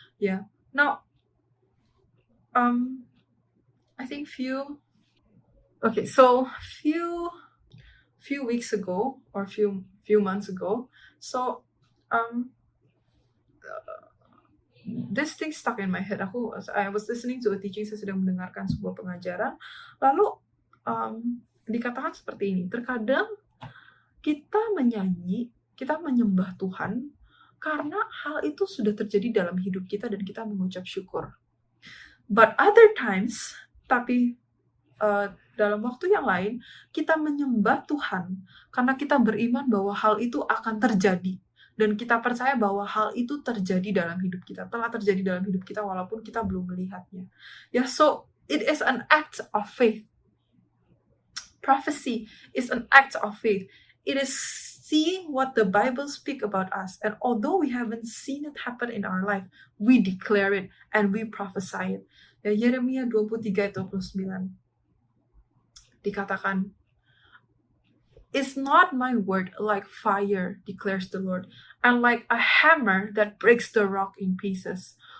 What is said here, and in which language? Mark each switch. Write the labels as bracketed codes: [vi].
[en] Ya, now, I think few weeks ago or few months ago, so this thing stuck in my head. I was listening to a teaching, [id] saya sedang mendengarkan sebuah pengajaran, lalu dikatakan seperti ini, terkadang kita menyanyi, kita menyembah Tuhan karena hal itu sudah terjadi dalam hidup kita dan kita mengucap syukur. [en] But other times, [id] tapi dalam waktu yang lain, kita menyembah Tuhan karena kita beriman bahwa hal itu akan terjadi. Dan kita percaya bahwa hal itu terjadi dalam hidup kita, telah terjadi dalam hidup kita walaupun kita belum melihatnya. [en] Ya, so it is an act of faith. Prophecy is an act of faith. It is seeing what the Bible speak about us, and although we haven't seen it happen in our life, we declare it and we prophesy it. [id] Ya, Yeremia 23:29 dikatakan, [en] "Is not my word like fire, declares the Lord, and like a hammer that breaks the rock in pieces."